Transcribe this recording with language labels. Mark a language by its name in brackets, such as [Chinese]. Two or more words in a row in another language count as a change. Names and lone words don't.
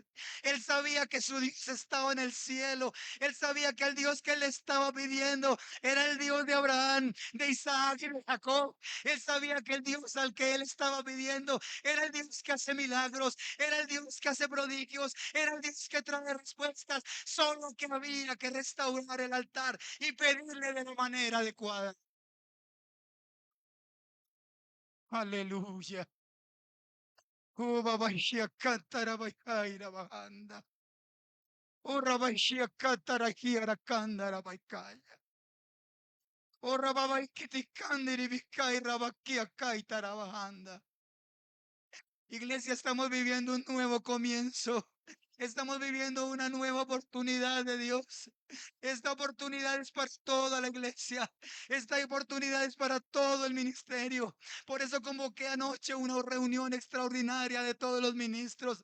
[Spanish] Él sabía que su Dios estaba en el cielo. Él sabía que el Dios que él le estaba pidiendo era el Dios de Abraham, de Isaac y de Jacob. Él sabía que el Dios al que él estaba pidiendo era el Dios que hace milagros, era el Dios que hace prodigios, era el Dios que trae respuestas. Solo que había que restaurar el altar y pedirle de la manera adecuada. Aleluya. Oh, Babashia Katarabaikaira Bahanda. Oh, Rabashia Katarakiara Kandara Baikaya. Oh, Rababaikiti Kandiri Bikaira Bakia Kaitara Bahanda. Iglesia, estamos viviendo un nuevo comienzo. Estamos viviendo una nueva oportunidad de Dios. Esta oportunidad es para toda la iglesia. Esta oportunidad es para todo el ministerio. Por eso convoqué anoche una reunión extraordinaria de todos los ministros.